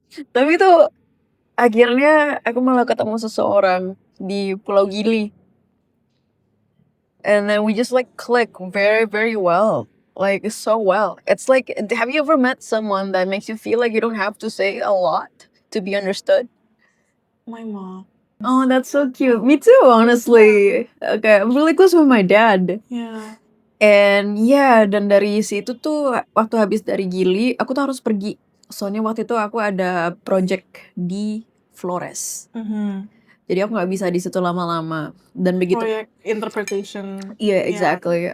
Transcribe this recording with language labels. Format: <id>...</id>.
<id>Tapi tuh akhirnya aku malah ketemu seseorang di Pulau Gili.</id> <en>And then we just like click very, very well. Like so well. It's like, have you ever met someone that makes you feel like you don't have to say a lot to be understood? My mom. Oh, that's so cute. Me too, honestly. Okay, I'm really close with my dad. Yeah. And yeah,</en> <id>dan dari situ tuh waktu habis dari Gili, aku tuh harus pergi. Soalnya waktu itu aku ada project di Flores. Jadi aku nggak bisa di situ lama-lama. Dan begitu, Proyek interpretation. iya exactly.</id>